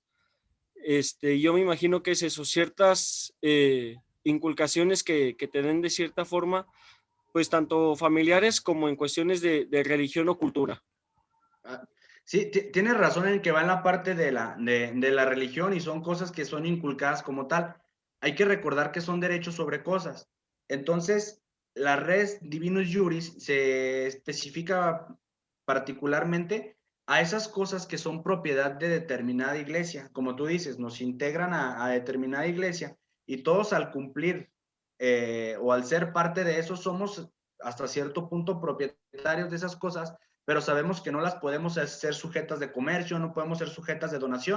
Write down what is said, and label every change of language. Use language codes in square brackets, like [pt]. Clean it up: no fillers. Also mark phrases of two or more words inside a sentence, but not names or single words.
[es] Yo me imagino que es eso, ciertas inculcaciones que te den de cierta forma, pues tanto familiares como en cuestiones de religión o cultura. Sí, tienes razón en que va en la parte de la religión y son cosas que son inculcadas como tal. Hay que recordar que son derechos sobre cosas. Entonces, la [la] res divinus juris [es] se especifica particularmente a esas cosas que son propiedad de determinada iglesia. Como tú dices, nos integran a determinada iglesia y todos al cumplir o al ser parte de eso somos hasta cierto punto propietarios de esas cosas, pero sabemos que no las podemos ser sujetas de comercio, no podemos ser sujetas de donación.